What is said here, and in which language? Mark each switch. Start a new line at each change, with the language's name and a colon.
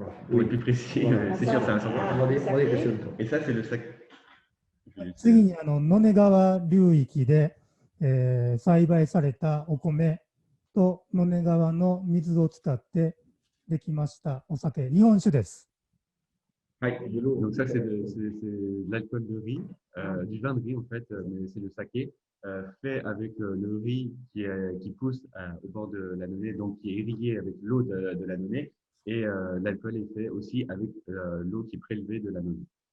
French: Pour être plus précis, c'est sûr, c'est un sang. Et ça, c'est le sac.
Japanese: 次に野根川流域で、栽培されたお米と野根川の水を使ってできましたお酒、日本酒です。
French: Donc ça, c'est de l'alcool de riz, du vin de riz en fait, mais c'est le saké fait avec le riz qui pousse au bord de la Nonné, donc qui est irrigué avec l'eau de la Nonné, et l'alcool est fait aussi avec l'eau qui est prélevée de la Nonné.